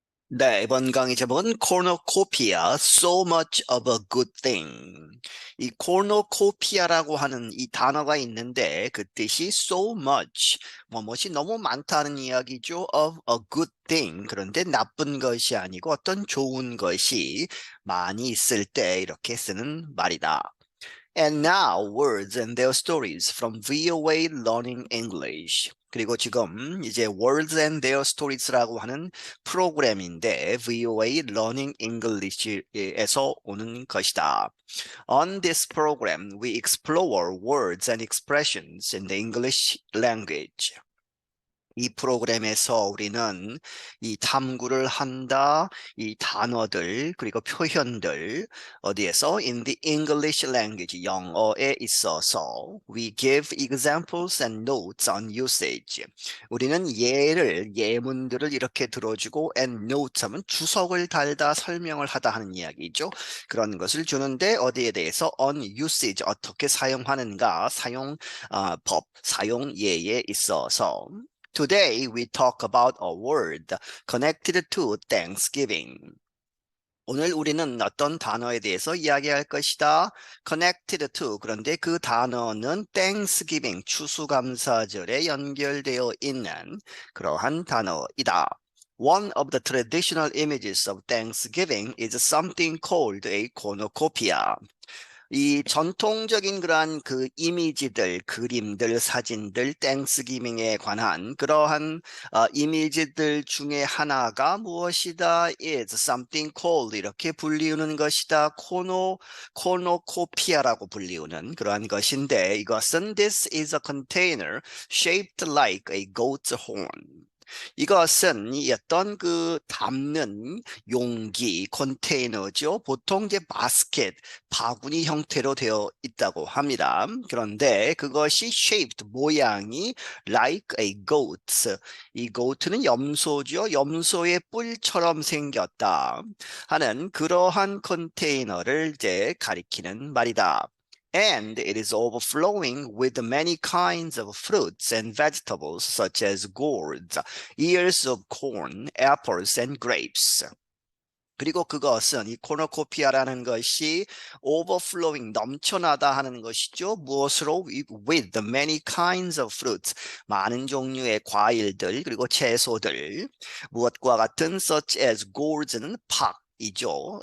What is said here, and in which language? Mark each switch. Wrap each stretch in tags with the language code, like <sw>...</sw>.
<ko>네, 이번 강의 제목은</ko> <en>cornucopia, so much of a good thing.</en> <ko>이 cornucopia라고 하는 이 단어가 있는데 그 뜻이</ko> <en>so much,</en> <ko>뭐뭇이 너무 많다는 이야기죠.</ko> <en>of a good thing.</en> <ko>그런데 나쁜 것이 아니고 어떤 좋은 것이 많이 있을 때 이렇게 쓰는 말이다.</ko> <en>And now, words and their stories from VOA Learning English.</en> <ko>그리고 지금 이제 Words and Their Stories라고 하는 프로그램인데 VOA Learning English에서 오는 것이다.</ko> <en>On this program, we explore words and expressions in the English language.</en> <ko>이 프로그램에서 우리는 이 탐구를 한다, 이 단어들, 그리고 표현들, 어디에서?</ko> <en>In the English language,</en> <ko>영어에 있어서</ko> <en>we give examples and notes on usage.</en> <ko>우리는 예문들을 이렇게 들어주고</ko> <en>and notes</en> <ko>하면 주석을 달다, 설명을 하다 하는 이야기죠. 그런 것을 주는데 어디에 대해서?</ko> <en>On usage,</en> <ko>어떻게 사용하는가, 법, 사용 예에 있어서.</ko> <en>Today we talk about a word connected to Thanksgiving.</en> <ko>오늘 우리는 어떤 단어에 대해서 이야기할 것이다.</ko> <en>Connected to.</en> <ko>그런데 그 단어는 Thanksgiving, 추수감사절에 연결되어 있는 그러한 단어이다.</ko> <en>One of the traditional images of Thanksgiving is something called a cornucopia.</en> <ko>이 전통적인 그러한 그 이미지들, 그림들, 사진들, 땡스기빙에 관한 그러한 이미지들 중에 하나가 무엇이다?</ko> <en>is something called</en> <ko>이렇게 불리우는 것이다. 코노코피아라고 불리우는 그러한 것인데 이것은</ko> <en>this is a container shaped like a goat's horn.</en> <ko>이것은 이 어떤 그 담는 용기, 컨테이너죠. 보통 이제 바스켓, 바구니 형태로 되어 있다고 합니다. 그런데 그것이 shaped, 모양이</ko> <en>like a goat.</en> <ko>이 goat는 염소죠. 염소의 뿔처럼 생겼다 하는 그러한 컨테이너를 이제 가리키는 말이다.</ko> <en>And it is overflowing with many kinds of fruits and vegetables such as gourds, ears of corn, apples, and grapes.</en> <ko>그리고 그것은 이 코노코피아라는 것이 overflowing 넘쳐나다 하는 것이죠. 무엇으로?</ko> <en>With the many kinds of fruits</en> <ko>많은 종류의 과일들 그리고 채소들 무엇과 같은</ko> <en>such as gourds</en> <ko>는 이죠.</ko>